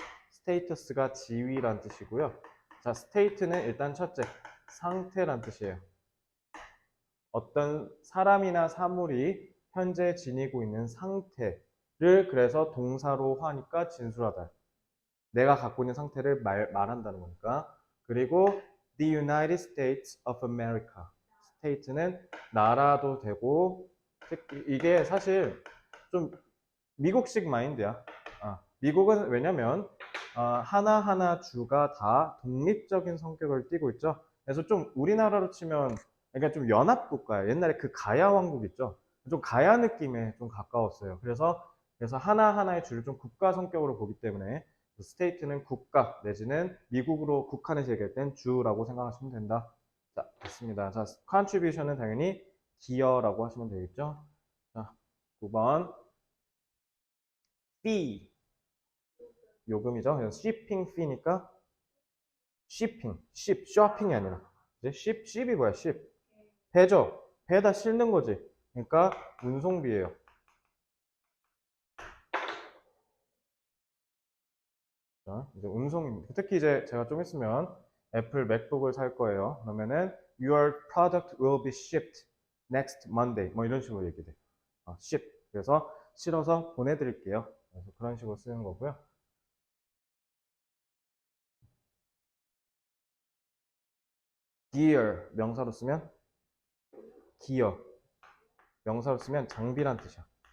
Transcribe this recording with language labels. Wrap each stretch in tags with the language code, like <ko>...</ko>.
<ko>스테이터스가 지위란 뜻이고요. 자, 스테이트는 일단 첫째, 상태란 뜻이에요. 어떤 사람이나 사물이 현재 지니고 있는 상태를 그래서 동사로 하니까 진술하다. 내가 갖고 있는 상태를 말한다는 거니까. 그리고</ko> <en>The United States of America.</en> <ko>스테이트는 나라도 되고, 이게 사실 좀 미국식 마인드야. 미국은 왜냐면 하나하나 주가 다 독립적인 성격을 띠고 있죠. 그래서 좀 우리나라로 치면 그러니까 좀 연합국가예요. 옛날에 그 가야 왕국 있죠. 좀 가야 느낌에 좀 가까웠어요. 그래서 하나하나의 주를 좀 국가 성격으로 보기 때문에 스테이트는 국가 내지는 미국으로 국한에서 얘기할 땐 주라고 생각하시면 된다. 자, 됐습니다. 자, contribution은 당연히 기여라고 하시면 되겠죠. 자, 9번 fee 요금이죠. 그래서 shipping fee니까 쇼핑이 아니라 이제 ship이 뭐야? 배죠. 배에다 싣는 거지. 그러니까 운송비예요. 자, 이제 운송입니다. 특히 이제 제가 좀 있으면 애플 맥북을 살 거예요. 그러면은</ko> <en>your product will be shipped next Monday.</en> <ko>뭐 이런 식으로 얘기돼. ship. 그래서 실어서 보내드릴게요. 그래서 그런 식으로 쓰는 거고요. gear 명사로 쓰면 기어 명사로 쓰면 장비란 뜻이야.</ko>